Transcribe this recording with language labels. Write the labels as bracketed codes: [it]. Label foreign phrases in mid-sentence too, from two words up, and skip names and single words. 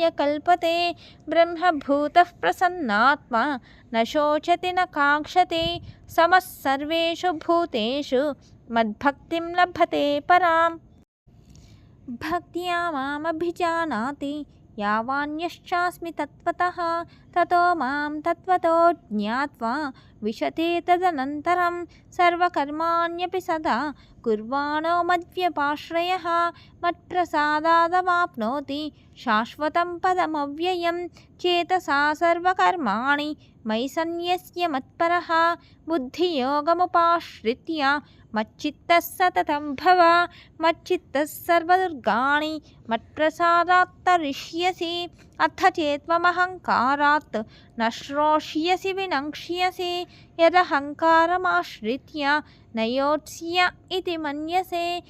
[sa] కల్పతే బ్రహ్మభూతః ప్రసన్నాత్మా న శోచతి న కాంక్షతే సమః సర్వేషు భూతేషు మద్భక్తిం లభతే పరాం భక్త్యా మామభిజానాతి యావాన్యశ్చాస్మి తత్వతః తతో మాం తత్వతో జ్ఞాత్వా విశతే తదనంతరం సర్వకర్మాణ్యపి సదా కుర్వాణో మద్వ్యపాశ్రయః మత్ప్రసాదాదవాప్నోతి శాశ్వతం పదమవ్యయం చేతసా సర్వకర్మాణి मयि सन्न्यस्य मत्परः बुद्धियोगमुपाश्रित्य मच्चित्तः सततं भव मच्चित्तः सर्वदुर्गाणि मत्प्रसादात् तरिष्यसि अथ चेत्त्वमहङ्कारात् न श्रोष्यसि विनङ्क्ष्यसि यदहङ्कारमाश्रित्य न योत्स्य इति मन्यसे